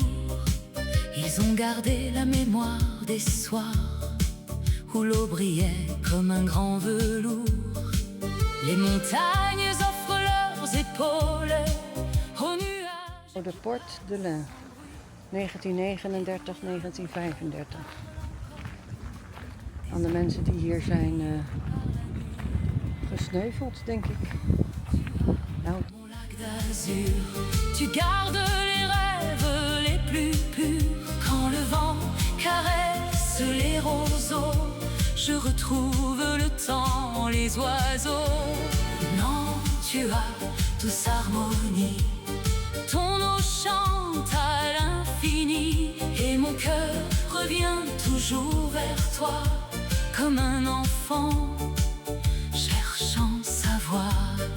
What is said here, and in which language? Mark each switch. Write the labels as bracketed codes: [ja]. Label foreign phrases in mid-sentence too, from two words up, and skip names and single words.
[fr] Ils ont gardé la mémoire des soirs où l'eau brillait comme un grand velours. Les montagnes offrent leurs épaules aux nuages. De Porte de l'Ain, 1939-1935. [nl] Aan de mensen die hier zijn gesneuveld, denk ik. Nou. [fr] Mon lac d'azur, tu gardes les rêves les plus purs. Quand le vent caresse les roseaux, je retrouve le temps, les oiseaux. Non, tu as douce harmonie, ton eau chante à l'infini, et mon cœur revient toujours vers toi, comme un enfant cherchant sa voie.